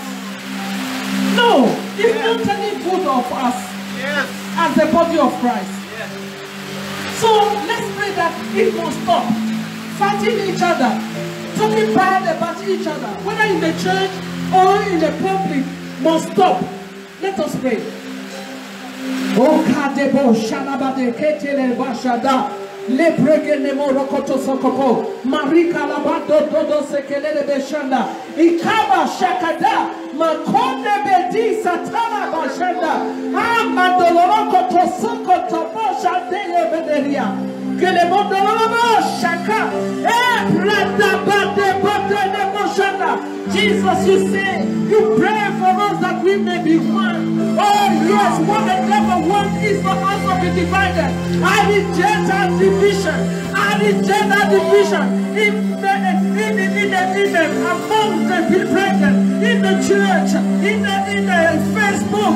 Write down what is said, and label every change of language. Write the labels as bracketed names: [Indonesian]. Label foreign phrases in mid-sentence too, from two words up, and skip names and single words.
[English] No, it's not any good of us as the body of Christ. Yes. So let's pray that it must stop. Fighting each other, talking bad about each other, whether in the church or in the public, must stop. Let us pray. Oh, Kadebo Shalabade Ketele Bashada, Lebregene Morokoto Sokopo, Marika Labado Dodo Sekele Beshanda, Ikaba Shakada, Makonde Bedi Satana Bashanda, Amadolorokoto Sokoto Boshandele Bederia. Que le monde chacun Jesus, you say you pray for us that we may be one. Oh yes, what the devil wants is for us to be divided. I reject that division. I reject that division among the brethren, in the church, in the Facebook.